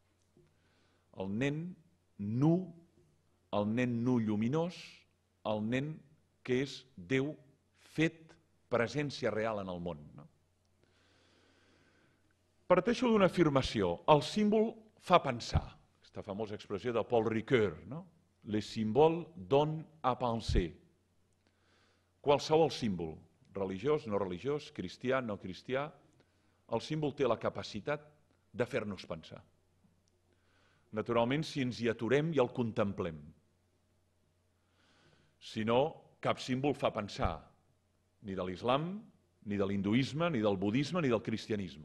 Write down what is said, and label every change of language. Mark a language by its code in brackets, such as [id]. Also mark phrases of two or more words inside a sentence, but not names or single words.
[ca] El nen nu, el nen nu lluminós, el nen que és Déu fet presència real en el món. Parteixo d'una afirmació. El símbol fa pensar. Aquesta famosa expressió de Paul Ricoeur. [fr] Les symboles donnent à penser. [ca] Qualsevol símbol, religiós, no religiós, cristià, no cristià, el símbol té la capacitat de fer-nos pensar. Naturalment, si ens hi aturem i el contemplem. Si no, cap símbol fa pensar, ni de l'islam, ni de l'hinduisme, ni del budisme, ni del cristianisme.